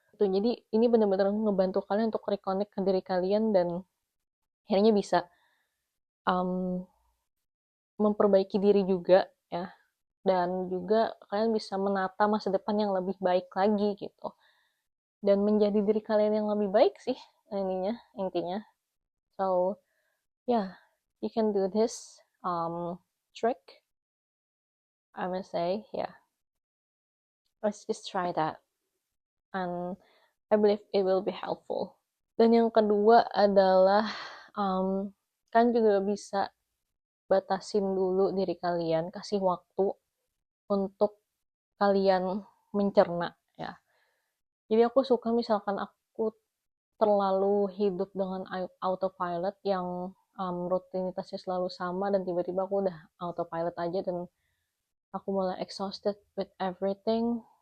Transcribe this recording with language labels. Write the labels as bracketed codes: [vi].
[id] Jadi ini benar-benar ngebantu kalian untuk reconnect ke diri kalian dan akhirnya bisa um, memperbaiki diri juga ya, dan juga kalian bisa menata masa depan yang lebih baik lagi gitu, dan menjadi diri kalian yang lebih baik sih intinya. [en] So yeah, you can do this trick, I must say. Yeah, let's just try that, and I believe it will be helpful. [id] Dan yang kedua adalah, kan juga bisa batasin dulu diri kalian, kasih waktu untuk kalian mencerna ya. Jadi aku suka misalkan aku terlalu hidup dengan autopilot yang rutinitasnya selalu sama, dan tiba-tiba aku udah autopilot aja dan aku mulai [en] exhausted with everything.